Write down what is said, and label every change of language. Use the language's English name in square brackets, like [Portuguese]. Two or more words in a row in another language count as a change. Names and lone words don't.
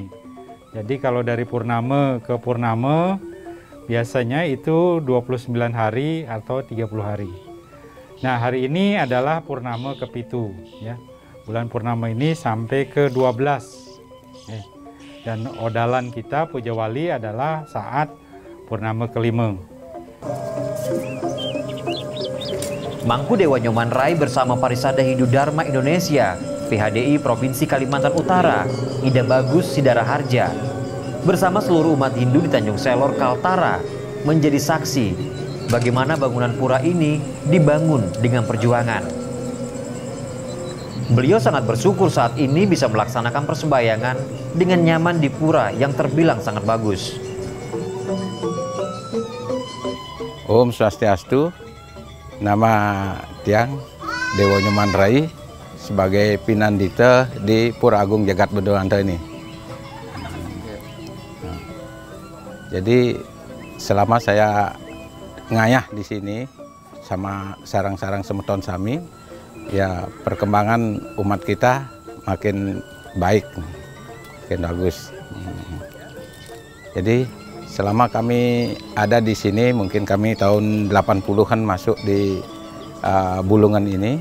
[Indonesian] Jadi kalau dari purnama ke purnama biasanya itu 29 hari atau 30 hari. Nah, hari ini adalah purnama ke-7 ya. Bulan purnama ini sampai ke 12. Dan odalan kita Puja Wali adalah saat purnama ke-5. Mangku Dewa Nyoman Rai bersama Parisada Hindu Dharma Indonesia, PHDI Provinsi Kalimantan Utara, Ida Bagus Sidara Harja, bersama seluruh umat Hindu di Tanjung Selor, Kaltara, menjadi saksi bagaimana bangunan pura ini dibangun dengan perjuangan. Beliau sangat bersyukur saat ini bisa melaksanakan persembahyangan dengan nyaman di pura yang terbilang sangat bagus. [Balinese] Om Swastiastu. [Indonesian] Nama Tiang Dewa Nyoman Rai sebagai pinandita di Pura Agung Jagat Benuanta ini. Jadi selama saya ngayah di sini sama sarang-sarang [Balinese] semeton sami, [Indonesian] ya perkembangan umat kita makin baik, makin bagus. Jadi selama kami ada di sini, mungkin kami tahun 80-an masuk di Bulungan ini.